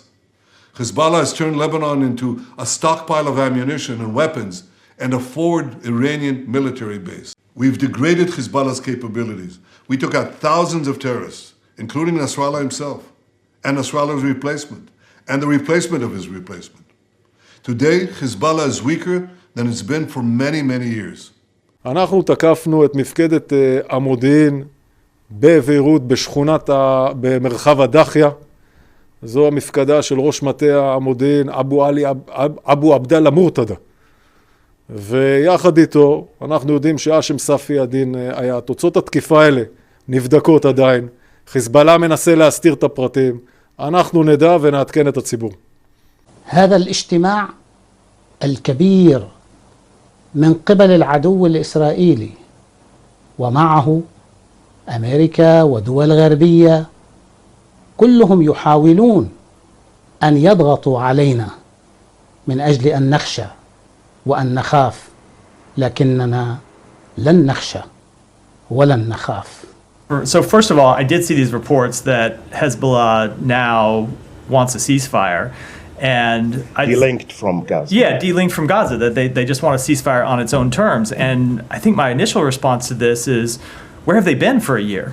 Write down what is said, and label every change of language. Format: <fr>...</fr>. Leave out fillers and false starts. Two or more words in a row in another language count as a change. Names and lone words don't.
<en>Hezbollah has turned Lebanon into a stockpile of ammunition and weapons and a forward Iranian military base. We've degraded Hezbollah's capabilities. We took out thousands of terrorists, including Nasrallah himself, and Nasrallah's replacement, and the replacement of his replacement. Today, Hezbollah is weaker than it's been for many years.</en> <he>אנחנו תקפנו את מפקדת המודיעין בביירות במרחב הדחיה. זו המפקדה של ראש מטה המודיעין אבו עבדאללה מורתדה. ויחד איתו אנחנו יודעים שהאשם ספי הדין היה. תוצאות התקיפה האלה נבדקות עדיין. חיזבאללה מנסה להסתיר את הפרטים. אנחנו נדע ונעדכן את הציבור.</he> <ar>هذا الاجتماع الكبير من قبل العدو الإسرائيلي ومعه أمريكا ودول غربية كلهم يحاولون أن يضغطوا علينا من أجل أن نخشى وأن نخاف لكننا لن نخشى ولن نخاف.</ar> <en>So first of all, I did see these reports that Hezbollah now wants a ceasefire. And delinked from Gaza. Yeah, delinked from Gaza, that they just want a ceasefire on its own terms. And I think my initial response to this is, where have they been for a year?</en>